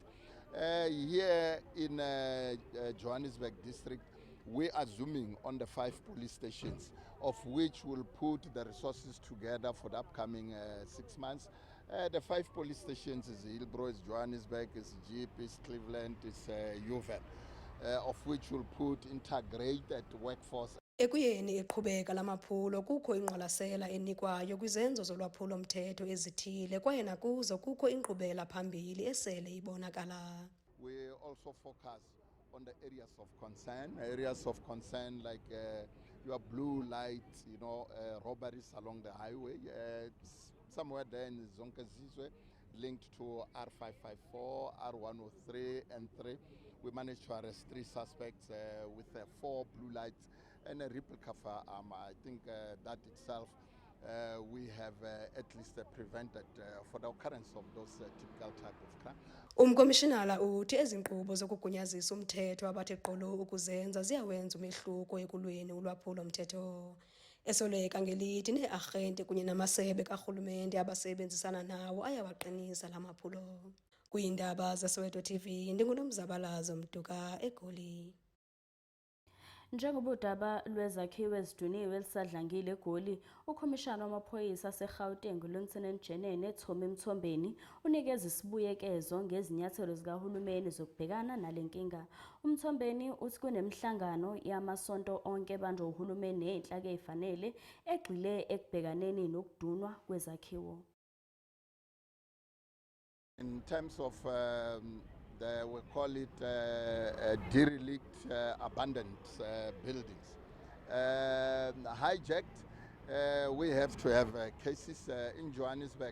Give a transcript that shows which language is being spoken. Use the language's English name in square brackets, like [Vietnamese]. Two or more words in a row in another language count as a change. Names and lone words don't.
[English] Here in Johannesburg district, we are zooming on the 5 police stations, of which will put the resources together for the upcoming 6 months. The 5 police stations is Hillbrow, is Johannesburg, is Jeep, is Cleveland, is Uven, of which will put integrated workforce. [Xhosa] Ekuyeni iqhubeka lamaphulo kukho ingqwalasela enikwayo kwizenzo zolwaphulo mthetho ezithile kwaye nakuzo kukho inkqubela phambili esele ibonakala. [English] We also focus on the areas of concern like your blue lights, robberies along the highway. Somewhere there in Zonkazizwe, linked to R554, R103 and 3. We managed to arrest 3 suspects with 4 blue lights and a replica firearm. I think that itself we have at least prevented for the occurrence of those typical type of crime. [Xhosa] Umkomishinala uthi ezinkqubo zokugunyazisa umthetho abathe gqolo ukuzenza ziyawenza umehluko ekulweni ulwaphulo mthetho. Esoleka ngelithi nearhente kunye namasebe karhulumente abasebenzisana nawo ayawaqinisa lamaphulo. Kwiindaba zeSoweto TV ndingunomzabalazo Mduka eGoli. [Zulu] Njengoba udaba lwezakhiwo eziduniwe lisadlangile eGoli, ukhomishana wamaphoyisa aseGauteng uLieutenant General Tommy Mthombeni unikeza isibuyekezo ngezinyathelo zikahulumeni zokubhekana nalenkinga. Umthombeni uthi kunemhlangano yamasonto onke ebanjwe uhulumeni nezinhlaka ezifanele egxile ekubhekaneni nokudunwa kwezakhiwo. [English] In terms of we call it derelict, abandoned buildings. Hijacked, we have to have cases in Johannesburg.